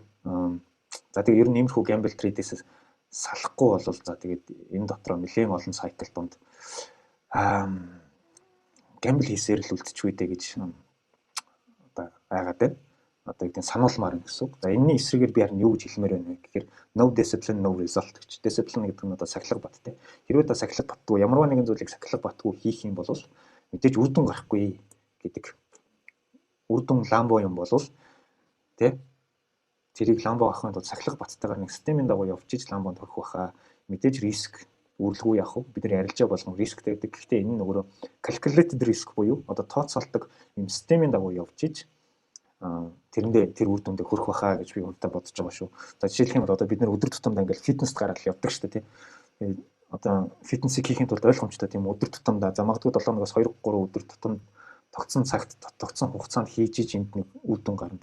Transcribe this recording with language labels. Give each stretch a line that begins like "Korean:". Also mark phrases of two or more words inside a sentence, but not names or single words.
Mongolian: За тэгээ ер нь иймэрхүү
English: gamble trade
Mongolian: салахгүй бол за тэгээд энэ дотроо нэлээд олон сайкл донд гамбл хийсээр л үлдчихвэ дээ гэж одоо байгаад байна. Одоо гэдэг нь сануулмаар юм гэсэн үг. За энэний эсрэгээр би харин юу гэж хэлмээр байна вэ гэхээр
English: no discipline no result
Mongolian: гэж. Discipline гэдэг нь одоо сахилга баттай. Хэрвээ та сахилга батгүй ямарваа нэгэн зүйлийг сахилга батгүй хийх юм бол мэдээж үр дүн гарахгүй гэдэг. Үр дүн ламбо юм бол тэ тэрийг ламбо авахын тулд сахилга баттайгаар нэг системийн дагуу явж иж ламбонд хүрэх байхаа мэдээж риск үргэлгүй явах. Бид нар ярилж байгаа болгон рисктэй гэдэг. Гэхдээ энэ нь өөрөө
English: calculated risk
Mongolian: буюу одоо тооцоолдог юм системийн дагуу явж иж тэрэндээ тэр үр дүндээ хүрэх байхаа гэж би өөртөө бодож байгаа шүү. За жишээлх юм бол одоо бид нэр өдөр тутамдаа ингээл фитнест гараад явдаг шүү дээ тий. Одоо фитнесийг хийхин тулд ойлгомжтой тийм өдөр тутамдаа за магадгүй 7-оос 2-3 өдөр тутамд тогтсон цагт тогтсон хугацаанд хийж иж энд нэг үр дүн гарна.